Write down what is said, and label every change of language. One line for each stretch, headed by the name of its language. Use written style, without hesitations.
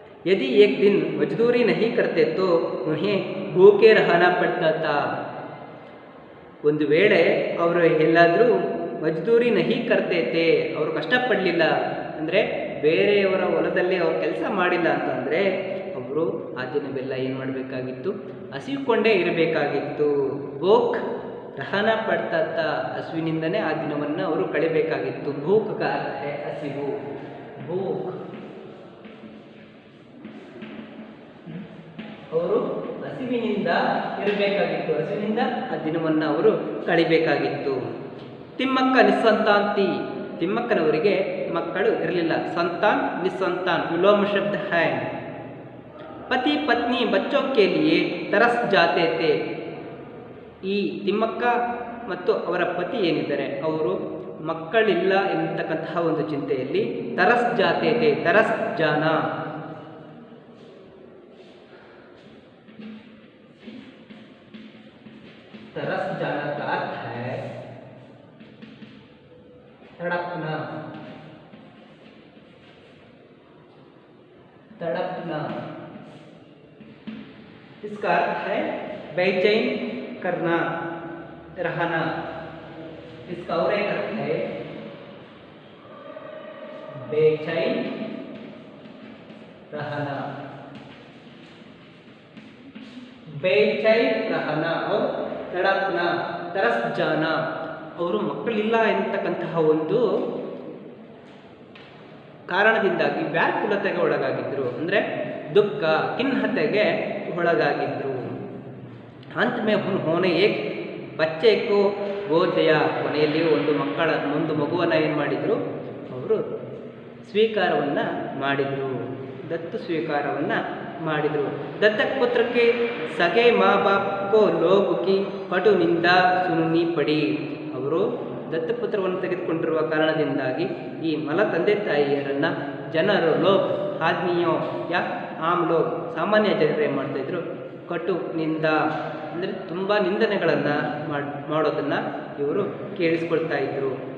Hindi: यदि एक दिन मजदूरी नहीं करते तो उन्हें भूखे रहना पड़ता था.
Kannada: ಒಂದು ವೇಳೆ ಅವರು ಎಲ್ಲಾದರೂ
Hindi: ಮಜ್ದೂರಿ ನಹಿ ಕರ್ತೇತೆ,
Kannada: ಅವರು ಕಷ್ಟಪಡಲಿಲ್ಲ ಅಂದರೆ ಬೇರೆಯವರ ಹೊಲದಲ್ಲಿ ಅವರು ಕೆಲಸ ಮಾಡಿಲ್ಲ ಅಂತಂದರೆ ಅವರು ಆ ದಿನವೆಲ್ಲ ಏನು ಮಾಡಬೇಕಾಗಿತ್ತು? ಹಸಿವುಕೊಂಡೇ ಇರಬೇಕಾಗಿತ್ತು.
Hindi: ಭೂಕ್ ರಹನ ಪಡ್ತಾತ.
Kannada: ಹಸುವಿನಿಂದನೇ ಆ ದಿನವನ್ನು ಅವರು ಕಳಿಬೇಕಾಗಿತ್ತು.
Hindi: ಭೂಕ್ ಕಾ ಅರ್ಥ ಹೈ
Kannada: ಹಸಿವು. ಭೂಕ್ ಅವರು ಹಸಿವಿನಿಂದ ಇರಬೇಕಾಗಿತ್ತು. ಹಸಿವಿನಿಂದ ಆ ದಿನವನ್ನು ಅವರು ಕಳಿಬೇಕಾಗಿತ್ತು. ತಿಮ್ಮಕ್ಕ ನಿಸ್ಸಂತಾಂತಿ. ತಿಮ್ಮಕ್ಕನವರಿಗೆ ಮಕ್ಕಳು ಇರಲಿಲ್ಲ.
Hindi: ಸಂತಾನ್ ನಿಸ್ಸಂತಾನ್ ವಿಲೋಮ ಶಬ್ದ ಹೈ. ಪತಿ ಪತ್ನಿ ಬಚ್ಚೋं के लिए तरस जाते थे.
Kannada: ಈ ತಿಮ್ಮಕ್ಕ ಮತ್ತು ಅವರ ಪತಿ ಏನಿದ್ದಾರೆ ಅವರು ಮಕ್ಕಳಿಲ್ಲ ಎನ್ನತಕ್ಕಂತಹ ಒಂದು ಚಿಂತೆಯಲ್ಲಿ
Hindi: तरस जाते थे. तरस जाना. तरस जाना का अर्थ है तड़पना, तड़पना। इसका अर्थ है बेचैन करना, रहना। इसका और एक अर्थ है बेचैन रहना, बेचैन रहना और तड़पना, तरस जाना।
Kannada: ಅವರು ಮಕ್ಕಳಿಲ್ಲ ಎಂತಕ್ಕಂತಹ ಒಂದು ಕಾರಣದಿಂದಾಗಿ ವ್ಯಾಕುಲತೆಗೆ ಒಳಗಾಗಿದ್ದರು, ಅಂದರೆ ದುಃಖ ಖಿನ್ನತೆಗೆ ಒಳಗಾಗಿದ್ದರು.
Hindi: अंत में उन्होंने एक बच्चे को गोद दिया.
Kannada: ಕೊನೆಯಲ್ಲಿ ಒಂದು ಮಗುವನ್ನು ಏನು ಮಾಡಿದರು, ಅವರು ಸ್ವೀಕಾರವನ್ನು ಮಾಡಿದರು, दत्त ಸ್ವೀಕಾರವನ್ನು ಮಾಡಿದರು.
Hindi: दत्तक पुत्र के सगे माँ बाप को लोग की कटु निंदा सुननी पड़ी.
Kannada: ಅವರು ದತ್ತಪುತ್ರವನ್ನು ತೆಗೆದುಕೊಂಡಿರುವ ಕಾರಣದಿಂದಾಗಿ ಈ ಮಲ ತಂದೆ ತಾಯಿಯರನ್ನು ಜನರು
Hindi: ಲೋಕ್ ಆದ್ಮಿಯೋ ಯಾ ಆಮ್ ಲೋಕ್
Kannada: ಸಾಮಾನ್ಯ ಜನರು ಏನು ಮಾಡ್ತಾಯಿದ್ರು, ಕಟು ನಿಂದ ಅಂದರೆ ತುಂಬ ನಿಂದನೆಗಳನ್ನು ಮಾಡೋದನ್ನು ಇವರು ಕೇಳಿಸ್ಕೊಳ್ತಾ ಇದ್ದರು.